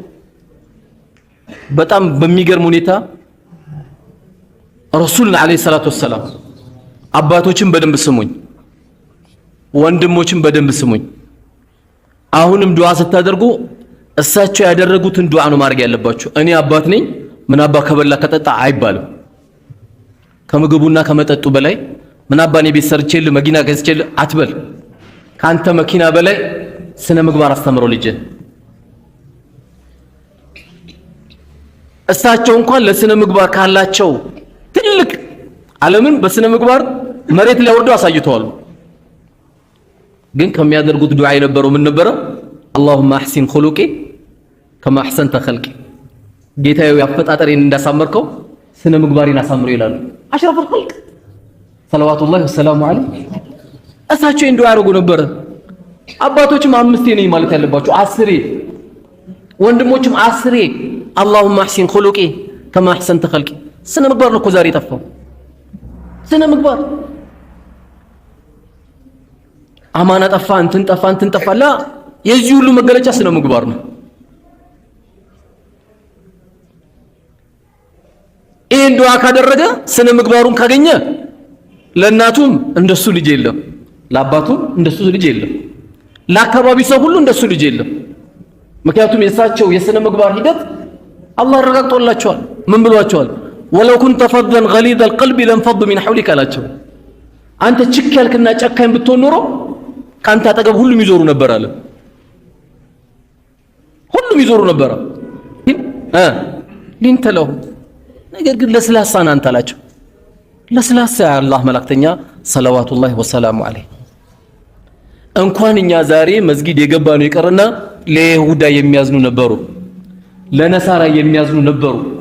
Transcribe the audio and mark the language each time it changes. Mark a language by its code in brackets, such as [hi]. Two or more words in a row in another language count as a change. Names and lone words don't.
[am] በጣም በሚገርም ሁኔታ ረሱልን [ar] عليه الصلاة والسلام [am] አባቶችን በደንብ ስሙኝ ወንድሞችን በደንብ ስሙኝ አሁንም ዱዓ ስታደርጉ እሳቸው ያደረጉትን ዱዓ ነው ማድረግ ያለባችሁ እኔ አባት ነኝ ምን አባ ከበላ ከጠጣ አይባልም ከምግቡና ከመጠጡ በላይ ምን አባኔ ቤት ሰርቼል መኪና ገዝቼል አትበል ካንተ መኪና በላይ ስነ ምግባር አስተምረው ልጅ እሳቸው እንኳን ለስነ ምግባር ካላቸው ትልቅ ዓለምን በስነ ምግባር መሬት ላይ ወርደው አሳይተዋል ግን ከሚያደርጉት ዱዓ የነበረው ምን ነበረ [ar] اللهم احسن خلقي كما احسنت خلقي [am] ጌታዬ ያፈጣጠሬን እንዳሳመርከው ስነ ምግባሬን አሳምሮ ይላሉ [ar] أشرف الخلق صلوات الله والسلام عليه [am] እሳቸው እንዱ ያደርጉ ነበር አባቶችም አምስቴ ነኝ ማለት ያለባቸው አስሬ ወንድሞችም አስሬ [ar] اللهم احسن خلقي كما احسنت خلقي [am] ስነ ምግባር ነው እኮ ዛሬ ጠፋው ስነ ምግባር አማና ጠፋ እንትን ጠፋ ላ የዚህ ሁሉ መገለጫ ስነ ምግባር ነው ይሄን ዱዓ ካደረገ ስነ ምግባሩን ካገኘ ለእናቱም እንደሱ ልጅ የለም ለአባቱም እንደሱ ልጅ የለም ለአካባቢ ሰው ሁሉ እንደሱ ልጅ የለም ምክንያቱም የሳቸው የስነ ምግባር ሂደት አላህ ረጋግጦላቸዋል ምን ብሏቸዋል [ar] ولو كنت فظا غليظ القلب لانفضوا من حولك [am] አላቸው አንተ ችክ ያልክና ጨካኝ ብትሆን ኖሮ ካንተ አጠገብ ሁሉም ይዞሩ ነበር አለ ሁሉም ይዞሩ ነበር ሊንተለው ነገር ግን ለስላሳ አንተ አላቸው ለስላሳ አላህ መላእክተኛ [ar] صلوات الله وسلامه عليه [am] እንኳን እኛ ዛሬ መስጊድ የገባ ነው ይቀርና ለይሁዳ የሚያዝኑ ነበሩ ለነሳራ የሚያዝኑ ነበሩ